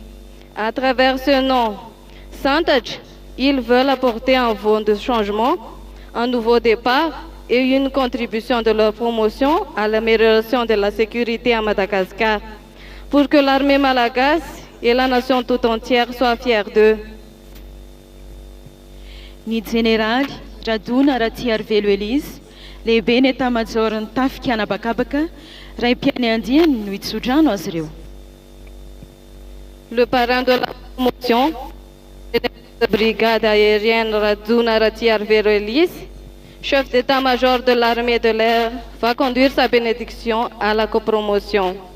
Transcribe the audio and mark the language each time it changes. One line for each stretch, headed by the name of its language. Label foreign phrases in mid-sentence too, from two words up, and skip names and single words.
French: À travers ce nom, Santach, ils veulent apporter un vent de changement, un nouveau départ et une contribution de leur promotion à l'amélioration de la sécurité à Madagascar, pour que l'armée malagasy et la nation tout entière soient fiers d'eux.
Malagasy: Ny jeneraly Radona Ratiarvelo Elise, lehibe ny etat-major ny tafika anabakabaka, raim-piany andiany no hitsodrano azy ireo.
French: Le parrain de la promotion, la brigade aérienne Radona Ratiarvelo Elise, chef d'état-major de l'armée de l'air, va conduire sa bénédiction à la copromotion.